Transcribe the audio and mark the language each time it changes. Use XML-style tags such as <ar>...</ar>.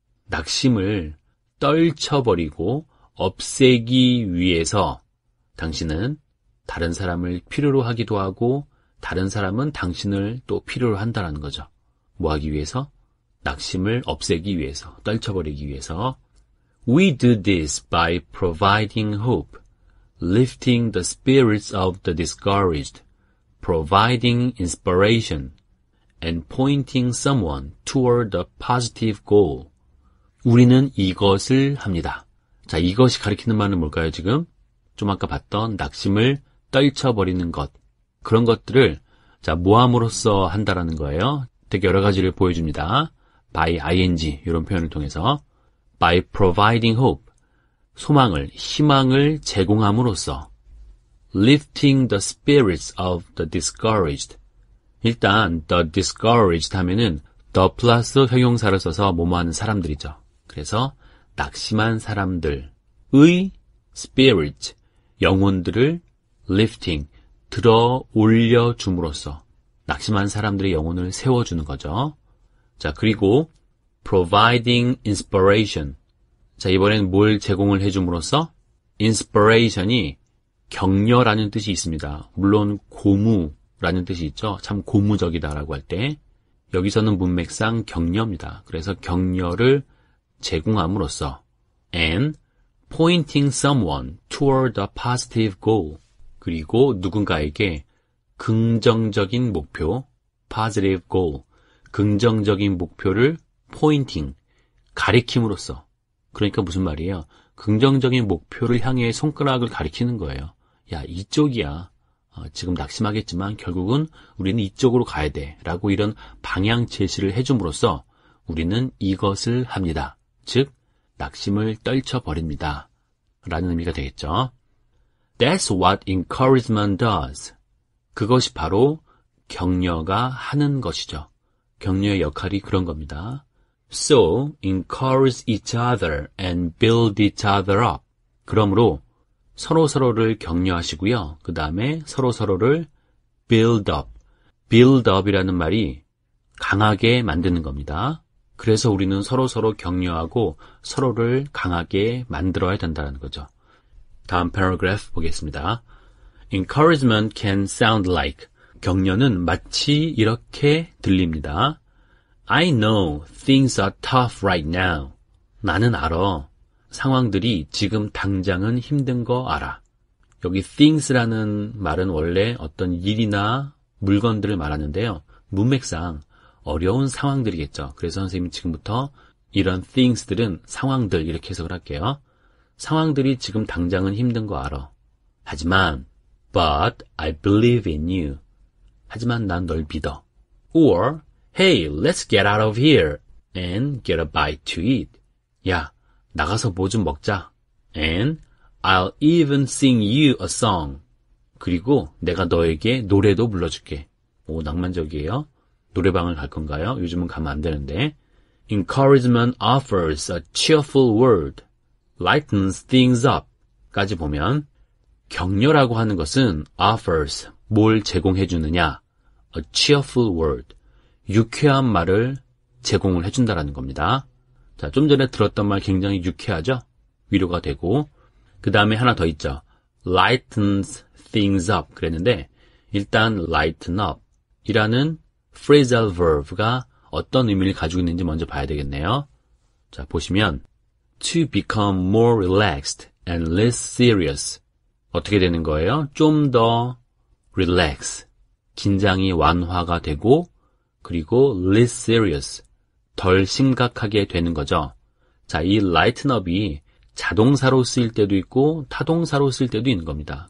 <ko>낙심을 떨쳐버리고 없애기 위해서 당신은 다른 사람을 필요로 하기도 하고 다른 사람은 당신을 또 필요로 한다는 거죠. 뭐 하기 위해서? 낙심을 없애기 위해서, 떨쳐버리기 위해서.</ko> <en>We do this by providing hope, lifting the spirits of the discouraged, providing inspiration, and pointing someone toward a positive goal.</en> <ko>우리는 이것을 합니다. 자, 이것이 가리키는 말은 뭘까요, 지금? 좀 아까 봤던 낙심을 떨쳐버리는 것. 그런 것들을, 자, 모함으로써 한다라는 거예요. 되게 여러 가지를 보여줍니다. by ing, 이런 표현을 통해서.</ko> <en>by providing hope.</en> <ko>소망을, 희망을 제공함으로써.</ko> <en>lifting the spirits of the discouraged.</en> <ko>일단, the discouraged 하면은 the 플러스 형용사를 써서 뭐뭐하는 사람들이죠. 그래서 낙심한 사람들의 spirit, 영혼들을 lifting, 들어 올려줌으로써 낙심한 사람들의 영혼을 세워주는 거죠. 자, 그리고 providing inspiration. 자, 이번엔 뭘 제공을 해줌으로써? inspiration이 격려라는 뜻이 있습니다. 물론 고무라는 뜻이 있죠. 참 고무적이다라고 할 때 여기서는 문맥상 격려입니다. 그래서 격려를 제공함으로써</ko> <en>and pointing someone toward a positive goal.</en> <ko>그리고 누군가에게 긍정적인 목표, positive goal, 긍정적인 목표를 pointing, 가리킴으로써. 그러니까 무슨 말이에요? 긍정적인 목표를 향해 손가락을 가리키는 거예요. 야, 이쪽이야. 지금 낙심하겠지만 결국은 우리는 이쪽으로 가야 돼. 라고 이런 방향 제시를 해줌으로써 우리는 이것을 합니다. 즉, 낙심을 떨쳐버립니다. 라는 의미가 되겠죠.</ko> <en>That's what encouragement does.</en> <ko>그것이 바로 격려가 하는 것이죠. 격려의 역할이 그런 겁니다.</ko> <en>So, encourage each other and build each other up.</en> <ko>그러므로 서로서로를 격려하시고요. 그 다음에 서로서로를 build up. build up이라는 말이 강하게 만드는 겁니다. 그래서 우리는 서로서로 격려하고 서로를 강하게 만들어야 된다는 거죠. 다음 패러그래프 보겠습니다.</ko> <en>Encouragement can sound like.</en> <ko>격려는 마치 이렇게 들립니다.</ko> <en>I know things are tough right now.</en> <ko>나는 알아. 상황들이 지금 당장은 힘든 거 알아. 여기 things라는 말은 원래 어떤 일이나 물건들을 말하는데요. 문맥상 어려운 상황들이겠죠. 그래서 선생님이 지금부터 이런 things들은 상황들 이렇게 해석을 할게요. 상황들이 지금 당장은 힘든 거 알아. 하지만</ko> <en>But I believe in you.</en> <ko>하지만 난 널 믿어.</ko> <en>Or Hey, let's get out of here and get a bite to eat.</en> <ko>야, 나가서 뭐 좀 먹자.</ko> <en>And I'll even sing you a song.</en> <ko>그리고 내가 너에게 노래도 불러줄게. 오, 낭만적이에요. 노래방을 갈 건가요? 요즘은 가면 안 되는데.</ko> <en>Encouragement offers a cheerful word. Lightens things up.</en> <ko>까지 보면 격려라고 하는 것은 offers, 뭘 제공해 주느냐.</ko> <en>A cheerful word.</en> <ko>유쾌한 말을 제공을 해준다라는 겁니다. 자, 좀 전에 들었던 말 굉장히 유쾌하죠? 위로가 되고. 그 다음에 하나 더 있죠. lightens things up 그랬는데 일단 lighten up 이라는 phrasal verb가 어떤 의미를 가지고 있는지 먼저 봐야 되겠네요. 자, 보시면</ko> <en>to become more relaxed and less serious.</en> <ko>어떻게 되는 거예요? 좀 더 relax, 긴장이 완화가 되고 그리고 less serious, 덜 심각하게 되는 거죠. 자, 이 lighten up이 자동사로 쓰일 때도 있고 타동사로 쓰일 때도 있는 겁니다.</ko>